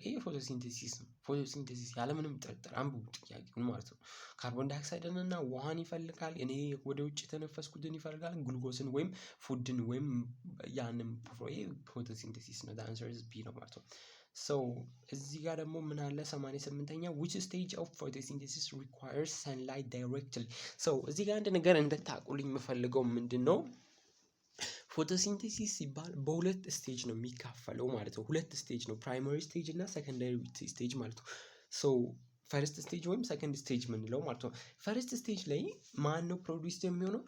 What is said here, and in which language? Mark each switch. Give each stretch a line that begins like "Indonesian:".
Amharic: ይሄ ፎቶሲንተሲስ ነው። ፎቶሲንተሲስ ያለምንም ጥርጥር አንብቡ ጥያቄውን ማለት ነው። ካርቦን ዳይኦክሳይድን እና ውሃን ይፈልጋል። እኔ ወደ ውጭ የተነፈስኩትን ይፈልጋል። ግሉኮስን ወይም ፉድን ወይም ያንን ፎቶሲንተሲስ ነው።
English: the answer is B
Amharic: ነው ማለት ነው። so እዚህ ጋር ደግሞ ምን አለ?
English: 88ኛ which stage of photosynthesis requires sunlight directly?
Amharic: so እዚህ ጋር አንድ ነገር እንድታውቁልኝ የምፈልገው ምንድነው? ፎቶሲንተሲስ ሲባል በሁለት ስቴጅ ነው የሚካፈለው ማለት ነው። ሁለት ስቴጅ ነው፣ ፕራይመሪ ስቴጅ እና ሰከንዳሪ ስቴጅ ማለት ነው። ሶ ፈርስት ስቴጅ ወይም ሰከንድ ስቴጅ የምንለው ማለት ነው። ፈርስት ስቴጅ ላይ ማን ነው ፕሮዲውስ የሚሆነው?